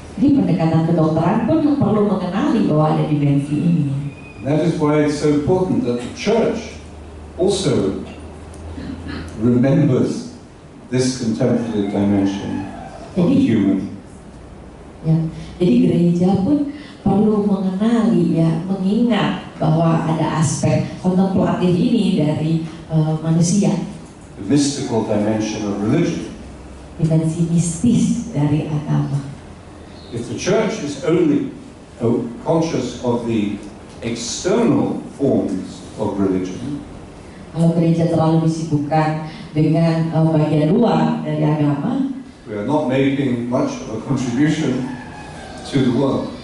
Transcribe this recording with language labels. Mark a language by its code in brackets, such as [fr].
[id] Jadi pendekatan kedokteran pun perlu mengenali bahwa ada dimensi ini. [en] That is why it's so important that the church also remembers this contemplative dimension of the human. [id] Ya, jadi gereja pun perlu mengenali, ya, mengingat bahwa ada aspek kontemplatif ini dari manusia. [en] The mystical dimension of religion. [id] Dimensi mistis dari agama. [en] If the church is only conscious of the external forms of religion, [id] kalau gereja terlalu disibukkan dengan bagian luar dari agama, [en] we are not making much of a contribution to the world.